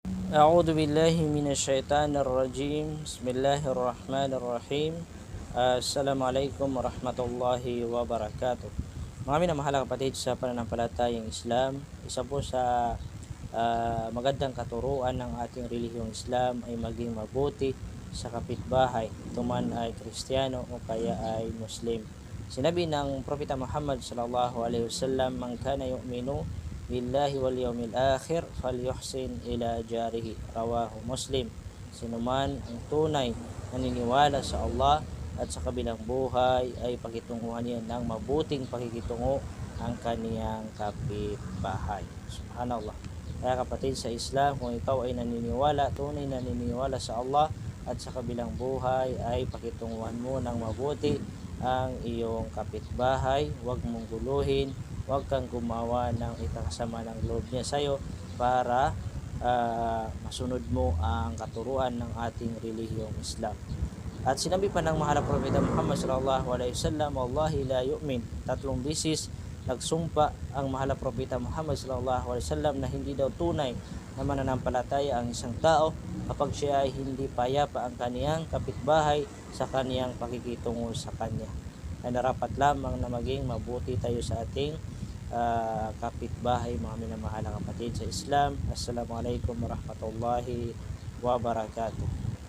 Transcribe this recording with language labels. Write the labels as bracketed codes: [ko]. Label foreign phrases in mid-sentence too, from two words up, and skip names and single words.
[ar] أعوذ بالله من الشيطان الرجيم بسم الله الرحمن الرحيم. السلام عليكم ورحمة الله وبركاته. [tl] Mga minamahal kapatid sa pananampalatayang Islam, isa po sa magandang katuruan ng ating relihiyong Islam ay maging mabuti sa kapitbahay, ito man ay Kristiyano o kaya ay Muslim. Sinabi ng Propeta Muhammad [ar] صلى الله عليه وسلم من كان يؤمن بالله واليوم الآخر فليحسن إلى جاره." رواه مسلم. [tl] Sinuman ang tunay naniniwala sa Allah at sa kabilang buhay ay pakitunguhan niya ng mabuting pakikitungo ang kaniyang kapitbahay. Subhanallah. Kaya kapatid sa Islam, kung ikaw ay tunay naniniwala sa Allah at sa kabilang buhay, ay pakitunguhan mo ng mabuti ang iyong kapitbahay. Huwag mong guluhin, huwag kang gumawa ng ikakasama ng loob niya sa iyo para masunod mo ang katuruan ng ating relihiyong Islam. At sinabi pa ng mahal na Propeta Muhammad [ar] صلى الله عليه وسلم والله لا يؤمن." [tl] 3 beses nagsumpa ang mahal na Propeta Muhammad [ar] صلى الله عليه وسلم [tl] na hindi daw tunay na mananampalataya ang isang tao kapag siya ay hindi payapa ang kaniyang kapitbahay sa kaniyang pakikitungo sa kanya. Ay narapat lamang na maging mabuti tayo sa ating kapitbahay, mga minamahal na kapatid sa Islam. [ar] السلام عليكم ورحمة الله وبركاته.